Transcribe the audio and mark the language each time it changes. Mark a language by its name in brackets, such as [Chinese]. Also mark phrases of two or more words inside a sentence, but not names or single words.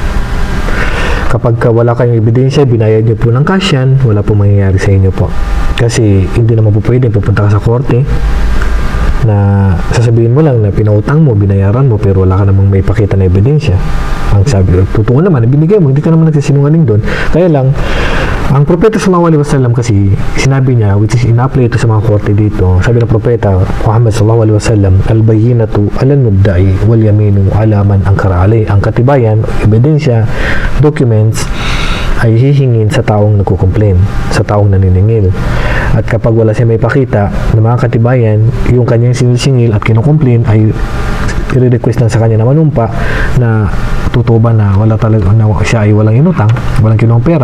[Filipino] Kapag wala kayong ebidensya, binayad niyo po ng cash yan, wala po mangyayari sa inyo po. Kasi hindi naman po pwede pupunta ka sa korte na sasabihin mo lang na pinautang mo, binayaran mo, pero wala ka namang may pakita na ebidensya. Ang sabi, totoo naman, binigay mo, hindi ka naman nagsisinungaling doon. Kaya lang, ang propeta [Arabic] صلى الله عليه وسلم [Filipino] kasi sinabi niya, [English] which is [Filipino] ina-apply ito sa mga korte dito, sabi ng propeta Muhammad [Arabic] صلى الله عليه وسلم, البينة على المدعي واليمين على من أنكر عليه. [Filipino] Ang katibayan, ebidensya, documents ay hihingin sa taong nagko-complain, sa taong naniningil. At kapag wala siya may pakita ng mga katibayan, yung kanyang sinisingil at kino-complain ay i-request lang sa kanya na manumpa na totoo ba na wala talaga na siya ay walang inutang, walang kinuhang pera.